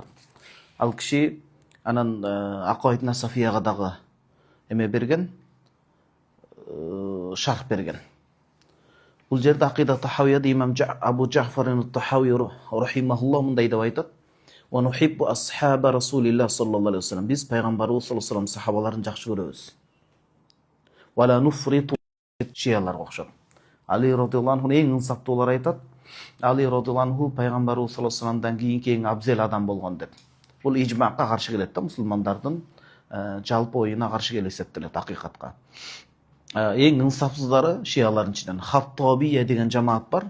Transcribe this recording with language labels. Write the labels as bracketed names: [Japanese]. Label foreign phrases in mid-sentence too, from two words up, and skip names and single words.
[Kyrgyz] Ал киши анан Акаид Насафияга дагы эме берген, шарх берген. Бул жерде Акида Тахавияда имам Абу Джафар ат-Тахави рахимахуллах мындай деп айтат: [Arabic] "ونحب أصحاب رسول الله صلى الله عليه وسلم." [Kyrgyz] Биз пайгамбарыбыз [Arabic] صلى الله عليه وسلم [Kyrgyz] сахабаларын жакшы көрөбүз. [Arabic] ولا نفرط [Kyrgyz] шияларга окшоп. Али [Arabic] رضي الله عنه [Kyrgyz] эң инсаптуулар айтат. Али [Arabic] رضي الله عنه [Kyrgyz] пайгамбарыбыз [Arabic] صلى الله عليه و [Kyrgyz] салламдан кийинки эң абзел адам болгон деп. Бул ижмакка каршы келет да, мусулмандардын жалпы оюна каршы келип эсептелет акыйкатка. Эң инсапсыздары шиялардын ичинен Хаттабия деген жамаат бар.